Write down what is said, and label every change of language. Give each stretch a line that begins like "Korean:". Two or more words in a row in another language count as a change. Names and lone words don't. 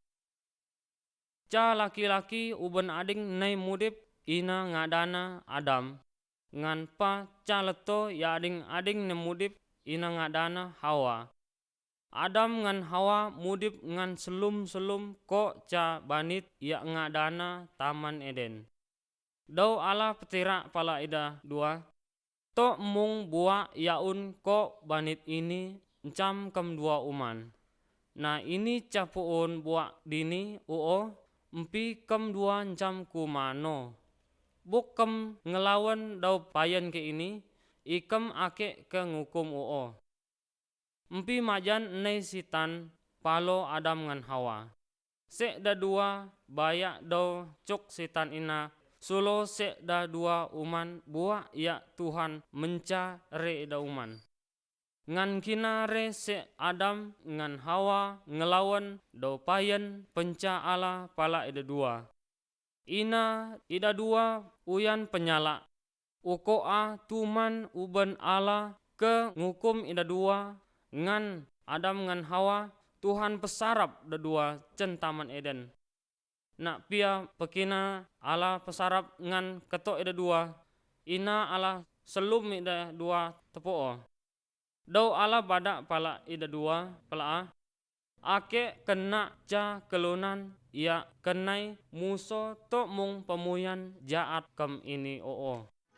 Mainstream Kenyah: Ca laki-laki uben ading nai mudip ina ngadana Adam. Ngan pa ca leto ya ading ne mudip ina ngadana Hawa. Adam ngan Hawa mudip ngan selum-selum ko ca banit ya ngadana Taman Eden. Dau ala petira pala ida 2. To mung buah yaun ko banit ini encam kem 2 uman. Nah ini capuun buah dini uo empi kem 2 encam kumano. Buk kem ngelawan dau payen ke ini ikem ake ke ngukum uo. Empi majan nei sitan palo Adam ngan Hawa. Sek da 2 bayak dau cuk sitan ina sulo sek da 2 uman buah ya Tuhan menca re da uman. Ngan kina re se Adam ngan Hawa ngelawan dau payen penca ala pala ida 2. Ina ida 2 uyan penyala. Ukoa tuman uben ala ke ngukum ida 2 ngan Adam ngan Hawa Tuhan pesarap da 2 cen Taman Eden. Nak pia pekina ala pesarap ngan ketok ida 2. Ina ala selum ida 2 tepoo. Dau ala badak pala ida 2 pala a. Ake kena ca kelunan ya kenai muso tok mung pemuyan jaat kem ini oo.